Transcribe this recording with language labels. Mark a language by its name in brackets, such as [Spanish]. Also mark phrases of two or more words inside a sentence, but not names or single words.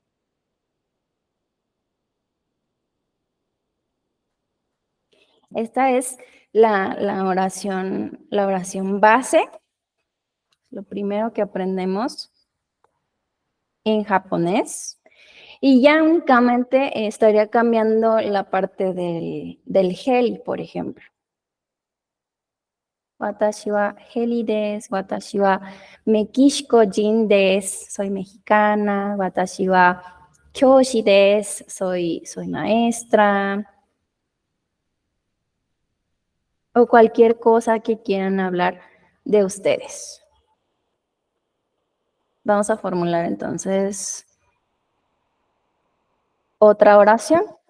[Spanish] Esta es la oración base, lo primero que aprendemos en japonés. Y ya únicamente estaría cambiando la parte del heli, por ejemplo. [Japanese] 私は heli です、私はメキシコ人です, [Spanish] soy mexicana, [Japanese] 私は教師です, [Spanish] soy maestra. O cualquier cosa que quieran hablar de ustedes. Vamos a formular entonces otra oración.